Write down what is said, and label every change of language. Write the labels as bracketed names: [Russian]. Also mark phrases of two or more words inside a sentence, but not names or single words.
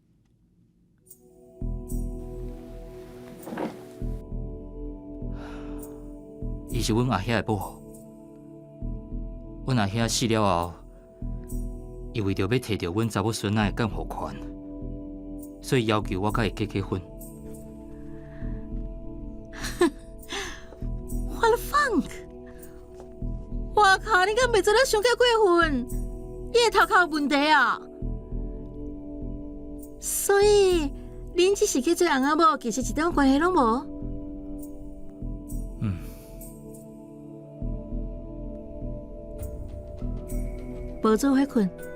[Min Nan Chinese] 伊是阮阿兄的某，阮阿兄死了后，伊为着要摕到阮查某孙仔的监护权，所以要求我甲伊结婚。 [English] What the fuck！ [Min Nan Chinese] 我靠，你敢袂做咧想结过婚？你的头壳有问题啊！所以恁只是去做翁仔某，其实一点关系拢无。无做伙困。